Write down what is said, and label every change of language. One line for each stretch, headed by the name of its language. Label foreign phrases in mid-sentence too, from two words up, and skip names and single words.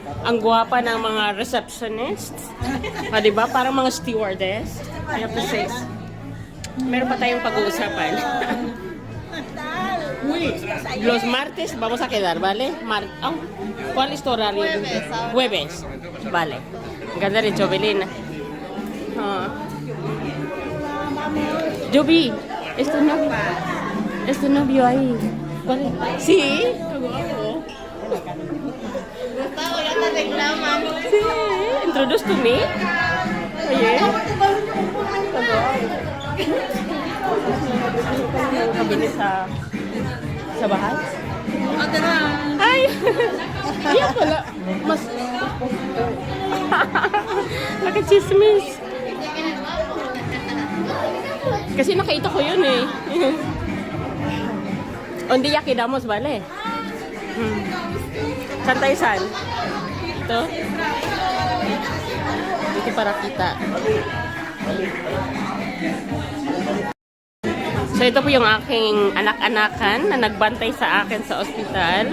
Filipino: Ang gwapa ng mga receptionists. Di ba? Parang mga stewardess.
English: I have to say.
Filipino: Meron pa tayong pag-uusapan. Uy,
Spanish: los martes vamos a quedar, ¿vale? ¿Cuál es tu horario? Jueves. Vale.
Filipino: Ganda rin, Jovelyn. Joby,
Spanish: es tu novio ahí. ¿Cuál es? Sí. Gustavo, ya te reclaman. Sí.
English: Introduce to me.
Spanish: Oye.
Filipino: Kabili sa bahay. Ay! Iya pala. Mas... Nakachismis. Kasi nakita ko yun eh.
Spanish: Un día quedamos, vale?
Filipino: Saan tayo saan? Ito? Dito para kita. So ito po yung aking anak-anakan na nagbantay sa akin sa ospital.